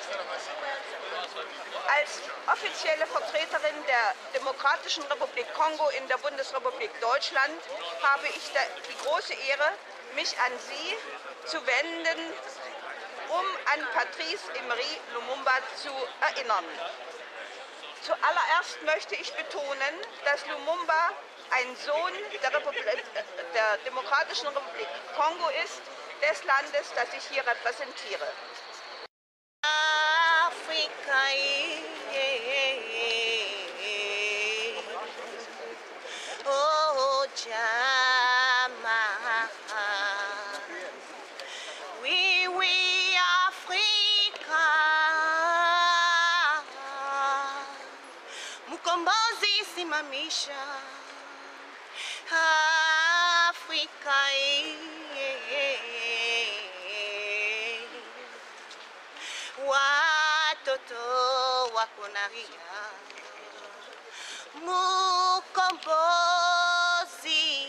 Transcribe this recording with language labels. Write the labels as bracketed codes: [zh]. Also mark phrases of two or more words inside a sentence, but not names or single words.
[de] Als offizielle Vertreterin der Demokratischen Republik Kongo in der Bundesrepublik Deutschland habe ich die große Ehre, mich an Sie zu wenden, um an Patrice Emery Lumumba zu erinnern. Zuallererst möchte ich betonen, dass Lumumba ein Sohn der Demokratischen Republik Kongo ist, des Landes, das ich hier repräsentiere. [sw] Afrika, oh Jama, oui Afrika, Mukombozi simamisha Afrika, watoto wako nalia, Mukombozi